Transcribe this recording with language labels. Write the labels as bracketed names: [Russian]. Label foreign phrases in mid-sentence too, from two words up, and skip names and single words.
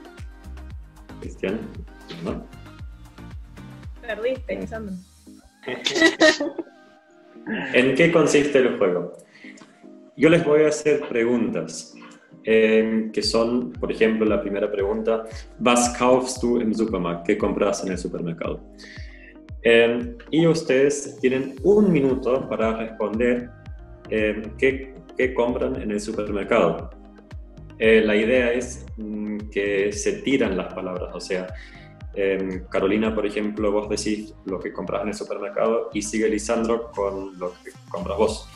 [Spanish] Cristian, ¿no? Perdiste, Lisandro. ¿En qué consiste el juego? Yo les voy a hacer preguntas, que son, por ejemplo, la primera pregunta: [German] ¿Was kaufst du im Supermarkt? [Spanish] ¿Qué compras en el supermercado? Y ustedes tienen 1 minuto para responder qué compran en el supermercado. La idea es que se tiran las palabras, o sea, Carolina, por ejemplo, vos decís lo que compras en el supermercado y sigue Lisandro con lo que compras vos.